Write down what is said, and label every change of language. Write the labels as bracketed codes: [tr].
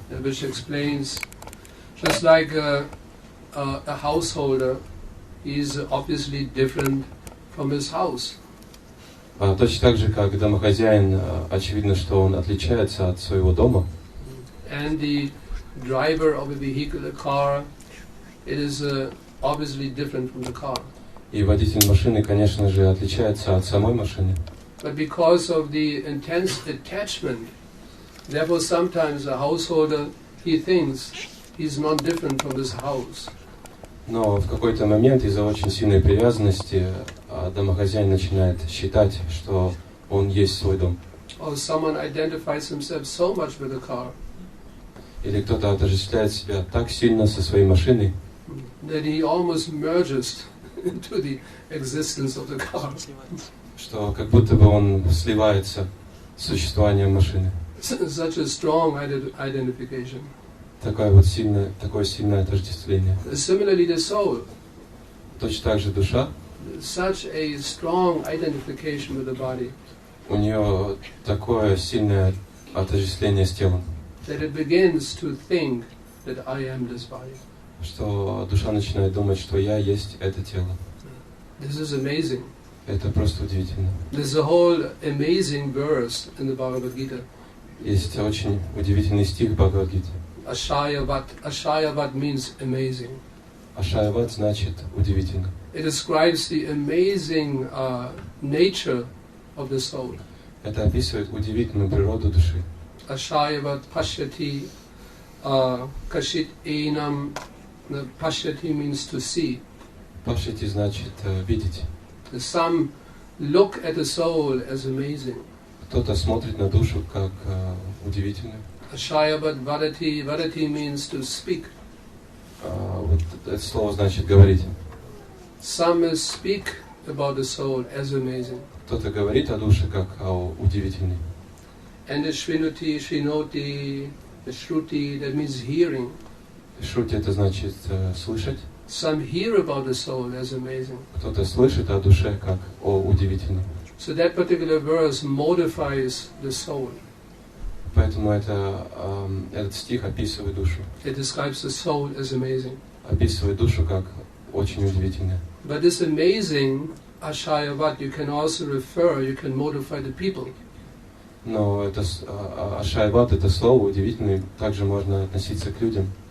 [en] which explains, just like a householder, he is obviously different from his house. [ru] Точно так же, как домохозяин, очевидно, что он отличается от своего дома. [en] And the driver of a vehicle, a car, it is obviously different from the car. [ru] И водитель машины, конечно же, отличается от самой машины. [en] But because of the intense attachment, therefore sometimes a householder, he thinks he's not different from this house. [ru] Но в какой-то момент из-за очень сильной привязанности домохозяин начинает считать, что он есть свой дом. [en] Or someone identifies himself so much with the car. [ru] Или кто-то отождествляет себя так сильно со своей машиной, [en] that he almost merges into the existence of the car. [ru] что как будто бы он сливается с существованием машины. [en] Such a strong identification. [ru] Такое сильное отождествление. [en] Similarly, the soul. [ru] Точно так же душа. [en] Such a strong identification with the body. [ru] У нее такое сильное отождествление с телом. [en] That it begins to think that I am this body. [ru] Что душа начинает думать, что я есть это тело. [en] This is amazing. [ru] Это просто удивительно. [en] There's a whole amazing verse in the Bhagavad Gita. [ru] Есть очень удивительный стих в Бхагавад-гите. [en] Ashayavat means amazing. [ru] Ашаяват значит удивительно. [en] It describes the amazing nature of the soul. [ru] Это описывает удивительную природу души. [sa] Ashayavat pashyati kashit enam. [en] Pashyati means to see. [ru] Пашити значит видеть. [en] Some look at the soul as amazing. [ru] Кто-то смотрит на душу как удивительную. [sa] Ashayavat vadati. [en] Vadati means to speak. [ru] Вот это слово значит говорить. [en] Some speak about the soul as amazing. [ru] Кто-то говорит о душе как о удивительной. [en] And the shrinoti, the shruti, that means hearing. [ru] Шрути это значит слышать. [en] Some hear about the soul as amazing. [ru] Кто-то слышит о душе как о удивительной. [en] So that particular verse modifies the soul. [ru] Поэтому этот стих описывает душу. [en] It describes the soul as amazing. [ru] Описывает душу как очень удивительную. [en] But this amazing ashayavat you can also refer, you can modify the people. [ru] Но это ашайват, это слово удивительное, также можно относиться к людям.